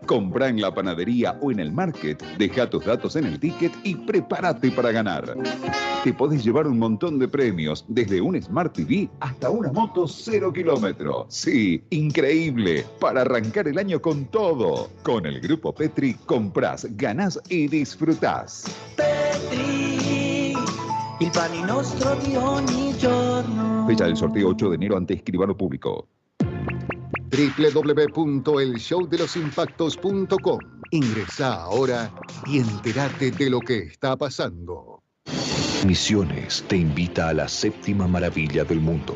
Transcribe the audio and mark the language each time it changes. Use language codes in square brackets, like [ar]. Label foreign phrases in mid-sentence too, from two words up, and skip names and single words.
[es] Compra en la panadería o en el market, deja tus datos en el ticket y prepárate para ganar. Te podés llevar un montón de premios, desde un Smart TV hasta una moto 0 kilómetros. Sí, increíble, para arrancar el año con todo. Con el Grupo Petri comprás, ganás y disfrutás. [it] Petri, il pane nostro di ogni giorno. [es] Fecha del sorteo 8 de enero ante escribano público. www.elshowdelosimpactos.com. Ingresá ahora y entérate de lo que está pasando. Misiones te invita a la 7ª maravilla del mundo.